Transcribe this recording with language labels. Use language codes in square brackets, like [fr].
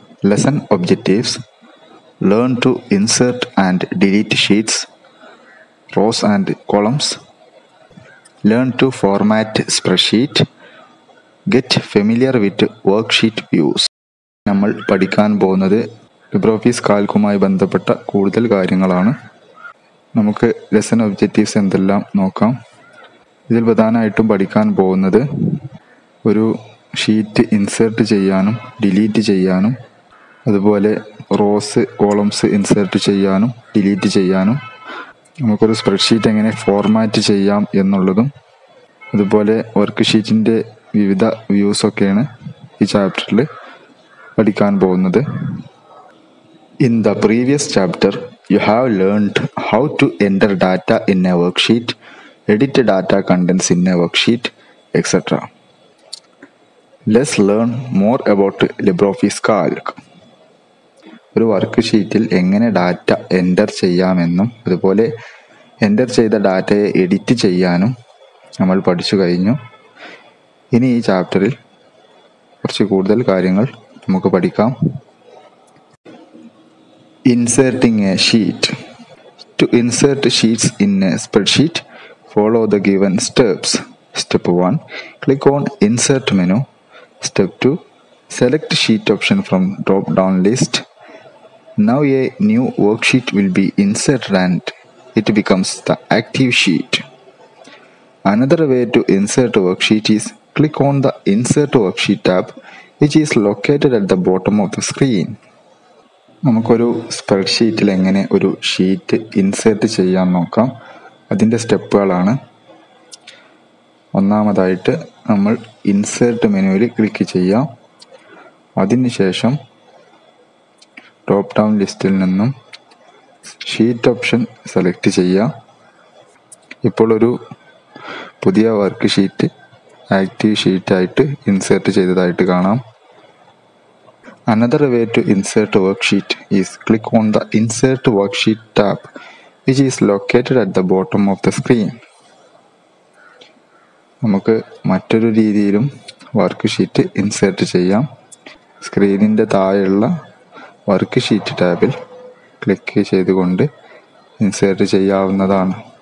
[en] Lesson objectives: learn to insert and delete sheets, rows and columns. Learn to format spreadsheet. Get familiar with worksheet views. [ml] നമ്മൾ പഠിക്കാൻ പോകുന്നത് LibreOffice കാൽക്കുമായി ബന്ധപ്പെട്ട കൂടുതൽ കാര്യങ്ങളാണ്. നമുക്ക് ലെസൺ ഒബ്ജക്റ്റീവ്സ് എന്തെല്ലാം നോക്കാം. ഇതിൽ പ്രധാനമായിട്ടും പഠിക്കാൻ പോകുന്നത് ഒരു ഷീറ്റ് ഇൻസേർട്ട് ചെയ്യാനും ഡിലീറ്റ് ചെയ്യാനും, അതുപോലെ റോസ് കോളംസ് ഇൻസേർട്ട് ചെയ്യാനും ഡിലീറ്റ് ചെയ്യാനും, നമുക്കൊരു സ്പ്രെഡ്ഷീറ്റ് എങ്ങനെ ഫോർമാറ്റ് ചെയ്യാം എന്നുള്ളതും, അതുപോലെ വർക്ക് ഷീറ്റിൻ്റെ വിവിധ വ്യൂസൊക്കെയാണ് ഈ ചാപ്റ്ററിൽ പഠിക്കാൻ പോകുന്നത്. [en] In the previous chapter, you have learned how to enter data in a worksheet, edit data contents in a worksheet, etc. Let's learn more about LibreOffice Calc. [ml] ഒരു വർക്ക് ഷീറ്റിൽ എങ്ങനെ ഡാറ്റ എൻ്റർ ചെയ്യാമെന്നും അതുപോലെ എൻ്റർ ചെയ്ത ഡാറ്റയെ edit ചെയ്യാനും നമ്മൾ പഠിച്ചു കഴിഞ്ഞു. ഇനി ഈ ചാപ്റ്ററിൽ കുറച്ച് കൂടുതൽ കാര്യങ്ങൾ നമുക്ക് പഠിക്കാം. [en] Inserting a sheet. To insert sheets in a spreadsheet, follow the given steps. Step 1. Click on Insert menu. Step 2. Select Sheet option from drop-down list. Now a new worksheet will be inserted and it becomes the active sheet. Another way to insert a worksheet is click on the Insert Worksheet tab, which is located at the bottom of the screen. [ml] നമുക്കൊരു സ്പ്രെഡ്ഷീറ്റിൽ എങ്ങനെ ഒരു sheet insert ചെയ്യാൻ നോക്കാം. അതിൻ്റെ സ്റ്റെപ്പുകളാണ്. ഒന്നാമതായിട്ട് നമ്മൾ insert മെനുവിൽ click ചെയ്യാം. അതിനുശേഷം ഡ്രോപ്പ് ഡൗൺ ലിസ്റ്റിൽ നിന്നും ഷീറ്റ് ഓപ്ഷൻ സെലക്ട് ചെയ്യാം. ഇപ്പോൾ ഒരു പുതിയ വർക്ക് ഷീറ്റ് ആക്റ്റീവ് ഷീറ്റായിട്ട് ഇൻസേർട്ട് ചെയ്തതായിട്ട് കാണാം. [en] Another way to insert a worksheet is click on the Insert Worksheet tab, which is located at the bottom of the screen. [ml] നമുക്ക് മറ്റൊരു രീതിയിലും വർക്ക് ഷീറ്റ് ഇൻസേർട്ട് ചെയ്യാം. സ്ക്രീനിൻ്റെ താഴെയുള്ള വർക്ക് ഷീറ്റ് ടാബിൽ click ചെയ്തുകൊണ്ട് insert ചെയ്യാവുന്നതാണ്.